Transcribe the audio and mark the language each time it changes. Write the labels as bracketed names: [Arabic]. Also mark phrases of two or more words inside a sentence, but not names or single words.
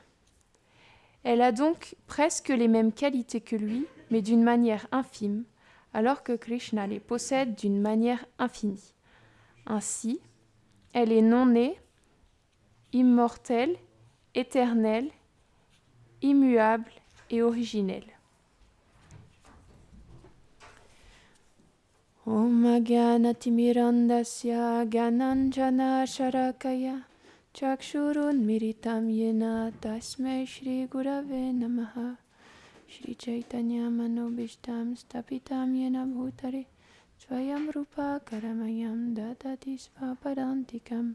[French] Elle a donc presque les mêmes qualités que lui, mais d'une manière infime, alors que Krishna les possède d'une manière infinie. Ainsi, elle est non-née, immortelle, éternelle, immuable et originelle. [Sanskrit] ॐ अज्ञानतिमिरान्धस्य ज्ञानाञ्जनशलाकया चक्षुरुन्मीलितं येन तस्मै श्रीगुरवे नमः श्रीचैतन्यमनोऽभीष्टं स्थापितं येन भूतले स्वयं रूपः कदा मह्यं ददाति स्वपदान्तिकम्.